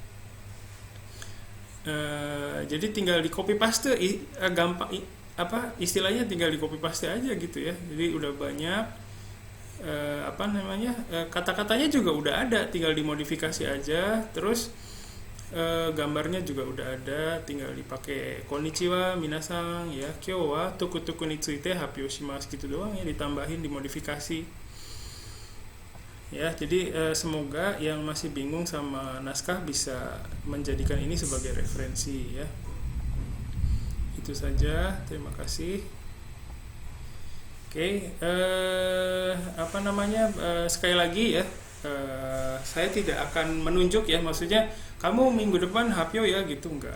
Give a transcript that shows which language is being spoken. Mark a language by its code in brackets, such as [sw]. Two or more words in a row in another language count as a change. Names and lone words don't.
[id] Jadi tinggal di copy paste, gampang, istilahnya tinggal di copy paste aja gitu ya. Jadi udah banyak kata-katanya juga udah ada, tinggal dimodifikasi aja. Terus gambarnya juga udah ada, tinggal dipakai [ja] こんにちは皆さん [id] ya, [ja] 今日は toku-toku について発表します [id] gitu doang ya, ditambahin, dimodifikasi. Ya, jadi semoga yang masih bingung sama naskah bisa menjadikan ini sebagai referensi ya. Itu saja, terima kasih. Oke, sekali lagi ya, saya tidak akan menunjuk ya, maksudnya kamu minggu depan hapyo ya gitu, enggak.